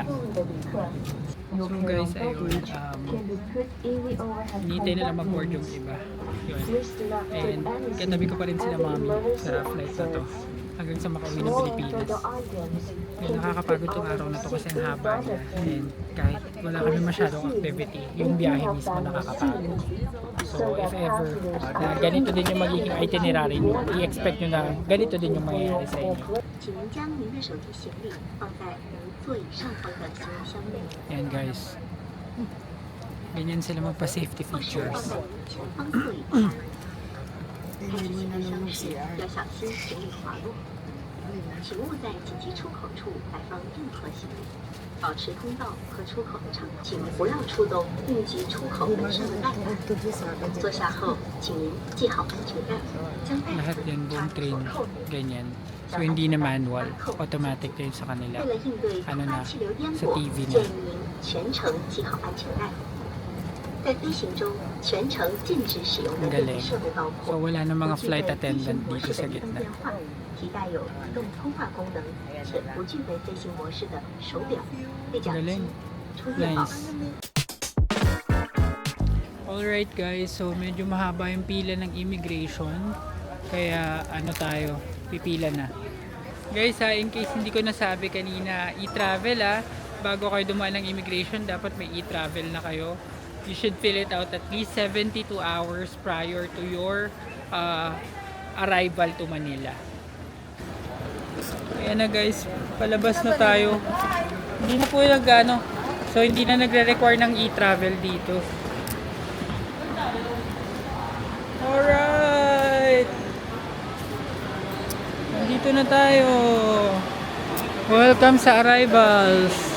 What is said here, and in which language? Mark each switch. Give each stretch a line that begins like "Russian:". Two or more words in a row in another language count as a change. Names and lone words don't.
Filipino: So guys, ayun, hinihintay na lang mag-board yung iba. Yun. And katabi ko pa rin sila mami sa flight na to hanggang sa makauwi ng Pilipinas. Yun, nakakapagod tong araw na to kasi ang haba niya. And kahit wala kami masyadong activity, yung biyahe mismo nakakapagod. So
English: if ever
Filipino: na ganito din yung magiging itinerary nyo, i-expect nyo na ganito din yung mangyayari sa inyo.
Chinese: 请您将您的手提行李放在您座椅上方的行李箱内，
Filipino: Yan guys. Ganyan sila magpa-safety
Chinese: 或是
Filipino: features.
Chinese: 放在您前方座椅下。开启行李箱时要小心行李滑落，请勿在紧急出口处摆放任何行李，保持通道和出口的畅通，请不要触动应急出口门上的带子。坐下后，请您系好安全带，将带
Filipino: Lahat
Chinese: 子
Filipino: yan buong
Chinese: 插
Filipino: train
Chinese: 入扣子。
Filipino: ganyan. So hindi na manual, automatic din sa
Chinese: 为
Filipino: kanila.
Chinese: 了应对突
Filipino: Ano
Chinese: 发
Filipino: na,
Chinese: 气流颠
Filipino: sa
Chinese: 簸，
Filipino: TV
Chinese: 建
Filipino: na.
Chinese: 议您全程系好安全带。在飞行中，全程禁止使用的
Filipino: Ang
Chinese: 电子
Filipino: galing.
Chinese: 设备包
Filipino: So
Chinese: 括
Filipino: wala na
Chinese: 不
Filipino: mga
Chinese: 具
Filipino: flight
Chinese: 备飞行
Filipino: attendant
Chinese: 模
Filipino: dito
Chinese: 式
Filipino: sa
Chinese: 的自动
Filipino: gitna.
Chinese: 电话，提带有移动通话功能，且不具备飞行模式的手表、对讲机
Filipino: Galing.、
Chinese: 充电宝。
English: Nice. Alright guys,
Filipino: so medyo mahaba yung pila ng immigration. Kaya ano tayo, pipila na.
English: Guys in case
Filipino: hindi ko nasabi kanina, e-travel bago kayo dumaan ng immigration, dapat may e-travel na kayo.
English: You should fill it out at least 72 hours prior to your arrival to Manila.
Filipino: Ayan na guys, palabas na tayo. Hindi na po so hindi na nagre-require ng e-travel dito.
English: Alright!
Filipino: Nandito na tayo. Welcome sa arrivals.